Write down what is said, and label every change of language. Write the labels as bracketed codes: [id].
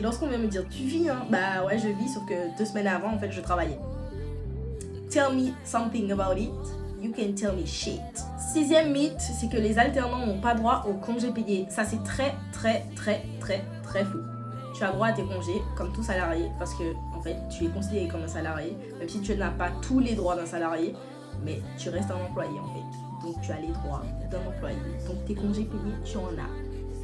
[fr] Lorsqu'on vient me dire tu vis, hein, bah ouais je vis, sauf que 2 semaines avant en fait je travaillais. [en] Tell me something about it, you can tell me shit. [fr] 6e mythe, c'est que les alternants n'ont pas droit aux congés payés. Ça c'est très faux. Tu as droit à tes congés comme tout salarié parce que en fait tu es considéré comme un salarié, même si tu n'as pas tous les droits d'un salarié, mais tu restes un employé en fait. Donc tu as les droits d'un employé. Donc tes congés payés, tu en as.